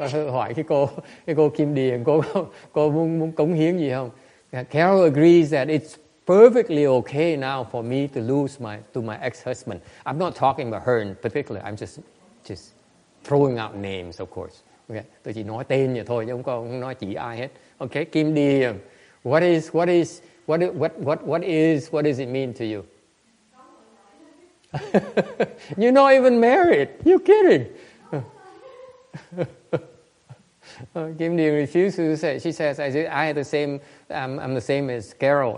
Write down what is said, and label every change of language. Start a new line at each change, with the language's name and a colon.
Vietnamese: Hỏi cái cô Kim Điền, cô muốn cống hiến gì không?
English: Carol agrees that it's perfectly okay now for me to lose to my ex-husband. I'm not talking about her in particular. I'm just throwing out names, of course.
Vietnamese: Okay, tôi chỉ nói tên vậy thôi chứ không nói chỉ ai hết.
English: Okay, Kim Điền, what does it mean to you? You're not even married. You're kidding. Kim Điền refuses to say. She says, I had the same. I'm the same as Carol.